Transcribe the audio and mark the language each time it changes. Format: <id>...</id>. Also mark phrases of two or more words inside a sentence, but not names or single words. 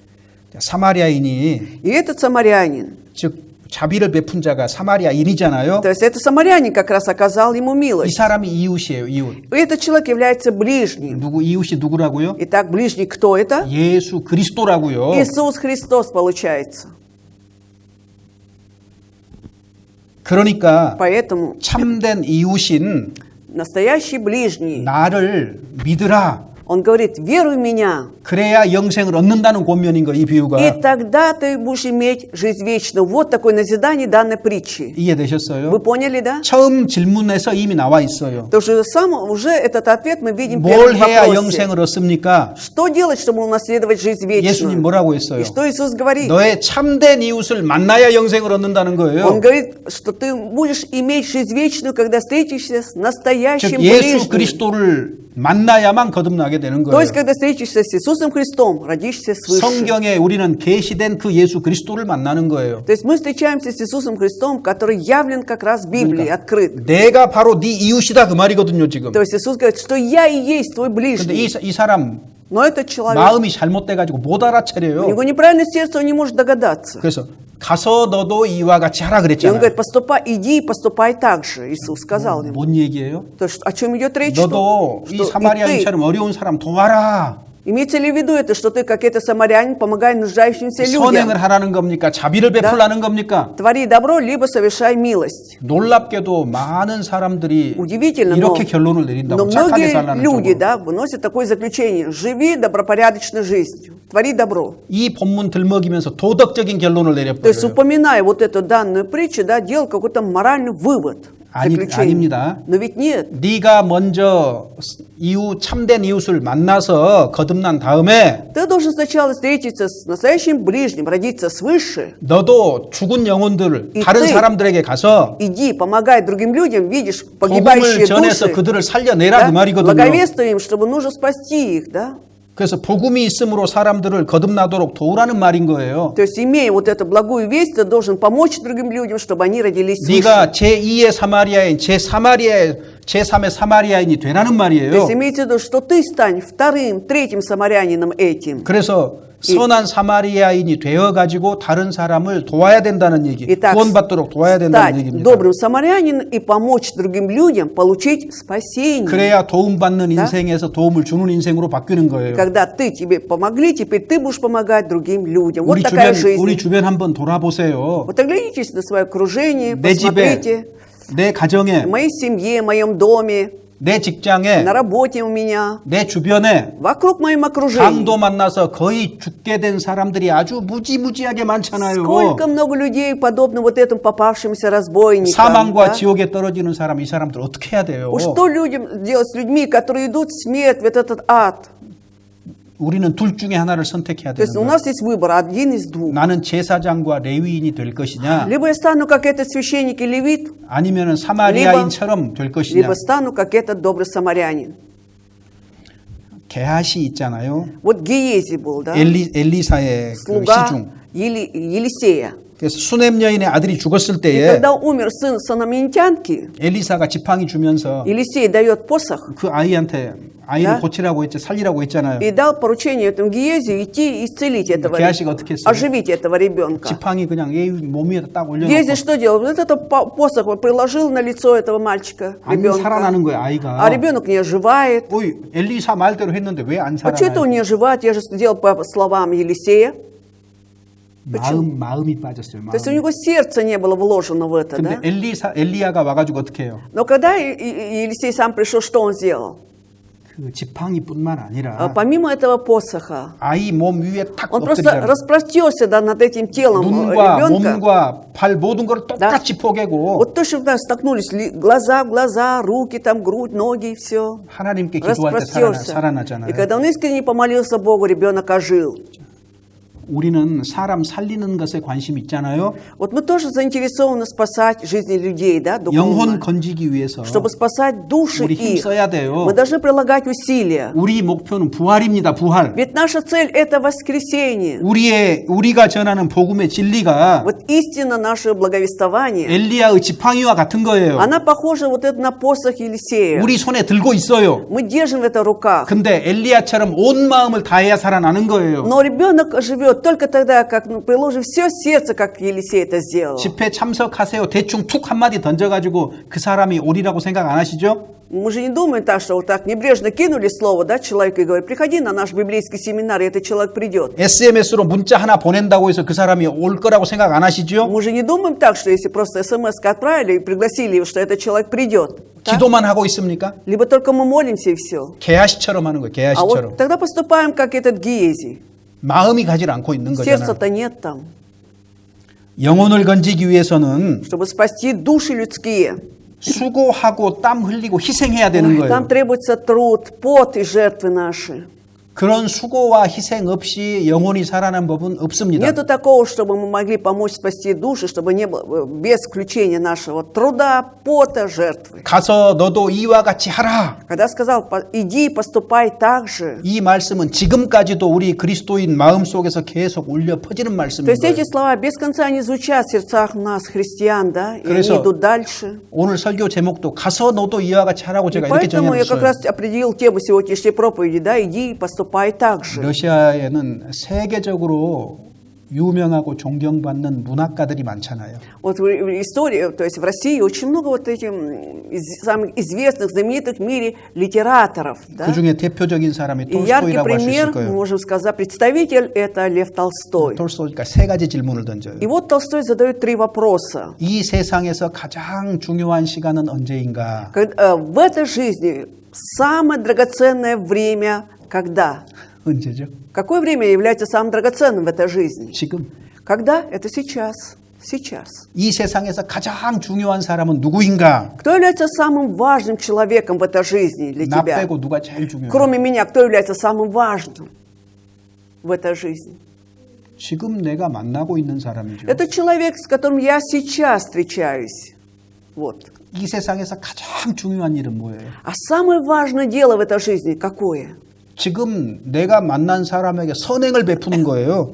<ko>사마리아인이</ko> <ru>И этот самарянин,</ru> <ko>즉 자비를 베푼 자가 사마리아인이잖아요.</ko> <ru>то есть этот самарянин как раз оказал ему</ru> <ko>이</ko> <ru>милость.</ru> <ko>사람이 이웃이에요. 이웃.</ko> <ru>И этот человек является ближним.</ru> <ko>이웃이 누구라고요?</ko> <ru>Итак, ближний кто это?</ru> <ko>예수 그리스도라고요.</ko> <ru>Иисус Христос получается.</ru> <ko>그러니까</ko> <ru>Поэтому</ru> <ko>참된 이웃인</ko> <ru>настоящий ближний,</ru> <ko>나를 믿으라.</ko> <ru>он говорит, веруй в меня,</ru> <ko>그래야 영생을 얻는다는 권면인 거 이 비유가.</ko> <ru>и тогда ты будешь иметь жизнь вечную. Вот такое назидание данной притчи.</ru> <ko>이해되셨어요?</ko> <ru>Вы поняли, да?</ru> <ko>처음 질문에서 이미 나와 있어요.</ko> <ru>То что уже этот ответ мы видим в</ru> <ko>뭘</ko> <ru>первом</ru> <ko>해야</ko> <ru>вопросе.</ru> <ko>영생을 얻습니까?</ko> <ru>Что делать, чтобы унаследовать жизнь</ru> <ko>예수님</ko> <ru>вечную?</ru> <ko>뭐라고 했어요?</ko> <ru>И что Иисус говорит?</ru> <ko>너의 참된 이웃을 만나야 영생을 얻는다는</ko> <ru>Он</ru> <ko>거예요.</ko> <ru>говорит, что ты будешь иметь жизнь вечную, когда встретишься с</ru> <ko>즉</ko> <ru>настоящим</ru> <ko>예수</ko> <ru>ближним.</ru> <ko>그리스도를 만나야만 거듭나게 되는</ko> <ru>То</ru> <ko>거예요.</ko> <ru>есть, когда встретишься с Иисусом Христом, родишься свыше.</ru> <ko>성경에 우리는 계시된 그 예수 그리스도를 만나는 거예요.</ko> <ru>То есть мы встречаемся с Иисусом Христом, который явлен как раз в Библии, открыт.</ru> <ko>내가 바로 네 이웃이다 그 말이거든요 지금.</ko> <ru>То есть Иисус говорит, что я и есть твой</ru> <ko>근데</ko> <ru>ближний.</ru> <ko>이 사람</ko> <ru>Но этот человек,</ru> <ko>마음이 잘못돼가지고 못</ko> <ru>у</ru> <ko>알아차려요.</ko> <ru>него неправильное сердце, он не может догадаться.</ru> <ko>그래서 가서 너도 이와 같이 하라</ko> <ru>И он</ru> <ko>그랬잖아요.</ko> <ru>говорит, иди и поступай так же. Иисус сказал ему.</ru> <ko>뭔 얘기예요?</ko> <ru>То есть, о чем идет речь?</ru> <ko>너도 이</ko> <ru>Что и ты,</ru> <ko>사마리아인처럼 어려운 사람 도와라.</ko> <ru>имеется ли в виду это, что ты, как это самарянин, помогай нуждающимся людям?</ru> <ko>선행을 하라는 겁니까? 자비를 베풀라는 겁니까?</ko> <ru>Твори добро, либо совершай милость.</ru> <ko>놀랍게도 많은 사람들이</ko> <ru>Удивительно,</ru> <ko>이렇게</ko> <ru>но</ru> <ko>결론을 내린다고 착하게</ko> <ru>многие</ru> <ko>살라는</ko> <ru>люди,</ru> <ko>쪽으로.</ko> <ru>да, выносят такое заключение. Живи добропорядочной жизнью, твори добро.</ru> <ko>이 본문 들먹이면서 도덕적인 결론을</ko> <ru>То есть,</ru> <ko>내려버려요.</ko> <ru>упоминая вот эту данную притчу, да, делал какой-то моральный вывод, заключение.</ru> <ko>아닙니다.</ko> <ru>Но ведь нет.</ru> <ko>네가 먼저 참된 이웃을 만나서 거듭난 다음에</ko> <ru>Ты должен сначала встретиться с настоящим ближним, родиться свыше.</ru> <ko>너도 죽은 영혼들을 이 다른 때- 사람들에게 가서</ko> <ru>Иди, помогай другим людям, видишь,</ru> <ko>복음을</ko> <ru>погибающие</ru> <ko>전해서</ko> <ru>души.</ru> <ko>그들을 살려내라 그 말이거든요.</ko> <ru>Благовествуй им, чтобы нужно спасти их, да?</ru> <ko>그래서 복음이 있음으로 사람들을 거듭나도록 도우라는 말인 거예요.</ko> <ru>То есть, имея вот эту благую весть, ты должен помочь другим людям, чтобы они родились свыше.</ru> <ko>네가 제2의 사마리아인, 제3마리아의 제3의 사마리아인이 되라는</ko> <ru>То</ru> <ko>말이에요.</ko> <ru>есть имеется в виду, что ты стань вторым, третьим самарянином этим.</ru> <ko>그래서 선한 사마리아인이 되어가지고 다른 사람을 도와야 된다는 얘기,</ko> <ru>Итак,</ru> <ko>구원받도록 도와야 된다는</ko> <ru>стать</ru> <ko>얘기입니다.</ko> <ru>добрым самарянином и помочь другим людям получить спасение.</ru> <ko>그래야 도움받는 인생에서 도움을 주는 인생으로 바뀌는 거예요.</ko> <ru>Когда тебе помогли, теперь ты будешь помогать другим людям. Вот такая</ru> <ko>우리</ko> <ru>жизнь.</ru> <ko>주변 한번 돌아보세요.</ko> <ru>Вот оглянитесь на свое окружение,</ru> <ko>내 집에,</ko> <ru>посмотрите.</ru> <ko>내 가정에,</ko> <ru>В моей семье, в моем доме,</ru> <ko>내 직장에,</ko> <ru>на работе у меня,</ru> <ko>내 주변에</ko> <ru>вокруг моем окружении.</ru> <ko>강도 만나서 거의 죽게 된 사람들이 아주 무지무지하게 많잖아요.</ko> <ru>Сколько много людей, подобно вот этому попавшимся разбойникам.</ru> <ko>사망과</ko> <ru>Да?</ru> <ko>지옥에 떨어지는 사람, 이 사람들 어떻게 해야 돼요?</ko> <ru>Что людям делать с людьми, которые идут в смерть, в этот ад?</ru> <ko>우리는 둘 중에 하나를 선택해야</ko> <ru>То есть</ru> <ko>되는</ko> <ru>у</ru> <ko>거예요.</ko> <ru>нас есть выбор, один из двух.</ru> <ko>나는 제사장과 레위인이 될 것이냐,</ko> <ru>Либо я стану как этот священник и левит,</ru> <ko>아니면 사마리아인처럼 될 것이냐.</ko> <ru>либо стану как этот добрый самарянин.</ru> <ko>게하시 있잖아요.</ko> <ru>Вот Гиези был, да?</ru> <ko>엘리사의 그</ko> <ru>Слуга</ru> <ko>시중.</ko> <ru>Елисея.</ru> <ko>그래서 수넴 여인의 아들이 죽었을</ko> <ru>И</ru> <ko>때에</ko> <ru>когда умер сын санаминтянки,</ru> <ko>엘리사가 지팡이 주면서</ko> <ru>Елисей дает посох</ru> <ko>그 아이한테 아이를 네? 고치라고 했지, 살리라고 했잖아요.</ko> <ru>и дал поручение этому Гиези идти и исцелить этого,</ru> <ko>게하시가 어떻게 했어요?</ko> <ru>оживить этого ребенка.</ru> <ko>지팡이 그냥 얘 몸 위에다 딱</ko> <ru>Гиези</ru> <ko>올려놓고</ko> <ru>что делал? Вот этот посох он приложил на лицо этого мальчика,</ru> <ko>안</ko> <ru>ребенка.</ru> <ko>살아나는 거예요, 아이가.</ko> <ru>А ребенок не оживает.</ru> <ko>어이, 엘리사 말대로 했는데 왜 안</ko> <ru>А что это он 살아나요? не оживает? Я же сделал по словам Елисея.</ru> <ko>마음이 빠졌어요.</ko> <ru>То есть у</ru> <ko>마음.</ko> <ru>него сердце не было вложено в это,</ru> <ko>근데</ko> <ru>да?</ru> <ko>엘리야가 와가지고 어떻게 해요?</ko> <ru>Но когда Елисей сам пришел, что он сделал?</ru> <ko>그 지팡이뿐만 아니라</ko> <ru>Помимо этого посоха,</ru> <ko>아이 몸 위에 탁</ko> <ru>он просто</ru> <ko>엎드리잖아요.</ko> <ru>распростерся, да, над этим телом</ru> <ko>눈과</ko> <ru>ребенка.</ru> <ko>몸과 발 모든 걸 똑같이 포개고</ko> <ru>Вот точно так столкнулись глаза в глаза, руки, там, грудь, ноги, и все.</ru> <ko>하나님께 기도할 때</ko> <ru>Распростерся.</ru> <ko>살아나잖아요.</ko> <ru>И когда он искренне помолился Богу, ребенок ожил.</ru> <ko>우리는 사람 살리는 것에 관심 있잖아요.</ko> <ru>Вот мы тоже заинтересованы спасать жизни людей, да,</ru> <ko>영혼</ko> <ru>духовно.</ru> <ko>건지기 위해서</ko> <ru>Чтобы спасать души</ru> <ko>우리 힘</ko> <ru>их,</ru> <ko>써야 돼요.</ko> <ru>мы должны прилагать усилия.</ru> <ko>우리 목표는 부활입니다. 부활.</ko> <ru>Ведь наша цель – это воскресение.</ru> <ko>우리가 전하는 복음의 진리가</ko> <ru>Вот истина наше благовествование,</ru> <ko>엘리야의 지팡이와 같은 거예요.</ko> <ru>она похожа вот это на посох Елисея.</ru> <ko>우리 손에 들고 있어요.</ko> <ru>Мы держим это в руках.</ru> <ko>근데 엘리야처럼 온 마음을 다해야 살아나는 거예요.</ko> <ru>Но ребенок живет только тогда, как приложив все сердце, как Елисей это сделал.</ru> <ko>집회 참석하세요. 대충 툭 한마디 던져가지고 그 사람이 오리라고 생각 안 하시죠?</ko> <ru>Мы же не думаем так, что вот так небрежно кинули слово, да, человеку и говорят, приходи на наш библейский семинар, и этот человек придет.</ru> <ko>SMS로 문자 하나 보낸다고 해서 그 사람이 올 거라고 생각 안 하시죠?</ko> <ru>Мы же не думаем так, что если просто смс отправили и пригласили его, что этот человек придет. Так?</ru> <ko>기도만 하고 있습니까?</ko> <ru>Либо только мы молимся и все.</ru> <ko>게하시처럼 하는 거예요.</ko> <ru>А</ru> <ko>게하시처럼.</ko> <ru>вот тогда поступаем, как этот Гиези.</ru> <ko>마음이 가지 않고 있는 거잖아요.</ko> <ru>Сердца-то нет там.</ru> <ko>영혼을 건지기 위해서는</ko> <ru>Чтобы спасти души людские,</ru> <ko>수고하고 땀 흘리고 희생해야 되는 거예요.</ko> <ru>там требуется труд, пот и жертвы наши.</ru> <ko>그런 수고와 희생 없이 영혼이 살아난 법은 없습니다.</ko> <ru>Нету такого, чтобы мы могли помочь спасти души, чтобы не было без включения нашего труда, пота, жертвы.</ru> <ko>가서 너도 이와 같이 하라.</ko> <ru>Когда сказал, иди, поступай так же.</ru> <ko>이 말씀은 지금까지도 우리 그리스도인 마음속에서 계속 울려 퍼지는</ko> <ru>То</ru> <ko>말씀인</ko> <ru>есть</ru> <ko>거예요.</ko> <ru>эти слова без конца не звучат в сердцах нас, христиан, да, и</ru> <ko>그래서</ko> <ru>они идут дальше.</ru> <ko>오늘 설교 제목도 가서 너도 이와 같이 하라고</ko> <ru>И</ru> <ko>제가 이렇게</ko> <ru>поэтому я как</ru> <ko>정해놨어요.</ko> <ru>раз определил тему сегодняшней проповеди, да, иди, поступай так же.</ru> <ko>러시아에는 세계적으로 유명하고 존경받는 문학가들이 많잖아요.</ko> <ru>Вот в истории, то есть в России очень много вот этих самых известных, знаменитых в мире литераторов. Да?</ru> <ko>그 중에 대표적인 사람이</ko> <ru>И яркий</ru> <ko>톨스토이라고 할 수 있을</ko> <ru>пример,</ru> <ko>거예요.</ko> <ru>можем сказать, представитель – это Лев Толстой.</ru> <ko>톨스토이가 세 가지 질문을 던져요.</ko> <ru>И вот Толстой задает 3 вопроса.</ru> <ko>이 세상에서 가장 중요한 시간은 언제인가?</ko> <ru>В этой жизни самое драгоценное время когда?</ru> <ko>언제죠?</ko> <ru>Какое время является самым драгоценным в этой жизни?</ru> <ko>지금.</ko> <ru>Когда? Это сейчас. Сейчас.</ru> <ko>이 세상에서 가장 중요한 사람은 누구인가?</ko> <ru>Кто является самым важным человеком в этой жизни для</ru> <ko>나</ko> <ru>тебя?</ru> <ko>빼고 누가 제일 중요해?</ko> <ru>Кроме меня, кто является самым важным в этой жизни?</ru> <ko>지금 내가 만나고 있는 사람이죠.</ko> <ru>Это человек, с которым я сейчас встречаюсь. Вот.</ru> <ko>이 세상에서 가장 중요한 일은 뭐예요?</ko> <ru>А самое важное дело в этой жизни какое?</ru> <ko>지금 내가 만난 사람에게 선행을 베푸는 거예요.</ko>